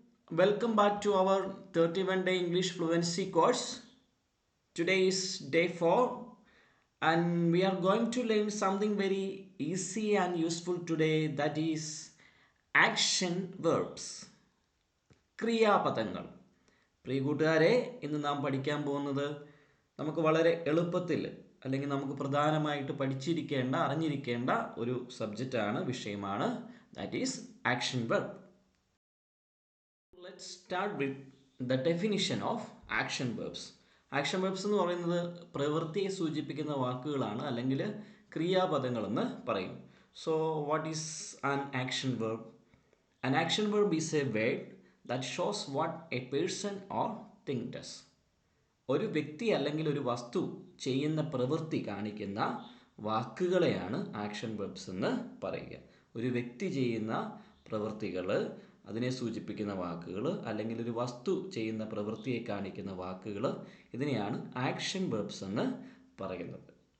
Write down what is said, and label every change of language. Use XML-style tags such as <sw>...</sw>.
<en>Welcome back to our 31-day English fluency course. Today is day 4 and we are going to learn something very easy and useful today, that is action verbs.</en> <ml>ക്രിയാപദങ്ങൾ. പ്രിയ കൂട്ടുകാരെ, ഇന്ന് നാം പഠിക്കാൻ പോകുന്നത് നമുക്ക് വളരെ എളുപ്പത്തിൽ അല്ലെങ്കിൽ നമുക്ക് പ്രധാനമായിട്ട് അറിഞ്ഞിരിക്കേണ്ട ഒരു സബ്ജക്റ്റാണ്, വിഷയമാണ്.</ml> <en>That is action verb. Let's start with the definition of action verbs.</en> <ml>Action verbs എന്ന് പറയുന്നത് പ്രവൃത്തിയെ സൂചിപ്പിക്കുന്ന വാക്കുകളാണ്, അല്ലെങ്കിൽ ക്രിയാപദങ്ങളെന്ന് പറയും.</ml> <en>So what is an action verb? An action verb is a word that shows what a person or thing does.</en> <ml>ഒരു വ്യക്തി അല്ലെങ്കിൽ ഒരു വസ്തു ചെയ്യുന്ന പ്രവൃത്തി കാണിക്കുന്ന വാക്കുകളെയാണ് ആക്ഷൻ വെർബ്സ് എന്ന് പറയുക. ഒരു വ്യക്തി ചെയ്യുന്ന പ്രവൃത്തികൾ, അതിനെ സൂചിപ്പിക്കുന്ന വാക്കുകൾ, അല്ലെങ്കിൽ ഒരു വസ്തു ചെയ്യുന്ന പ്രവൃത്തിയെ കാണിക്കുന്ന വാക്കുകൾ, ഇതിനെയാണ് ആക്ഷൻ വെർബ്സ് എന്ന് പറയുന്നത്.</ml>